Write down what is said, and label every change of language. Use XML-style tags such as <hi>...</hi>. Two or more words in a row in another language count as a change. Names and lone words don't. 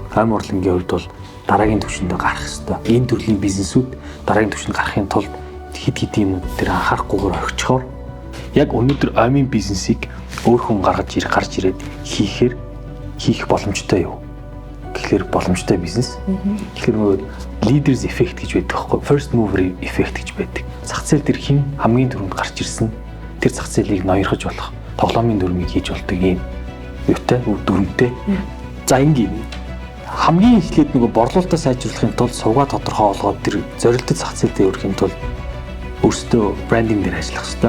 <mn>Ойм урлангийн хувьд бол дараагийн түвшинд гарах ёстой. Энэ төрлийн бизнесүүд дараагийн түвшинд гарахын тулд хэд хэдийн юмуд дээр анхаарахгүйгээр орхичхоор яг өнөөдөр оймын бизнесийг өөр хүн гарч ирээд хийх боломжтой юу? Тэгэхээр боломжтой бизнес. Тэгэхээр</mn> <en>leaders effect</en> <mn>гэж байдаг байхгүй</mn> <en>first mover effect</en> <mn>гэж байдаг. Зах зээл дээр хэн хамгийн түрүүнд гарч ирсэн тэр зах зээлийг ноёрхож болох тоглоомын дүрмийг хийж болдог юм. Юутай дүрмтэй. За ингийн хамгийн эхлээд нөгөө борлуулалтаа сайжруулахын тулд сувгаа тодорхой олгоод тэр зорилттой зах зээлдээ өргөхийн тулд өөрсдөө брендинг дээр ажиллах хэрэгтэй.</mn>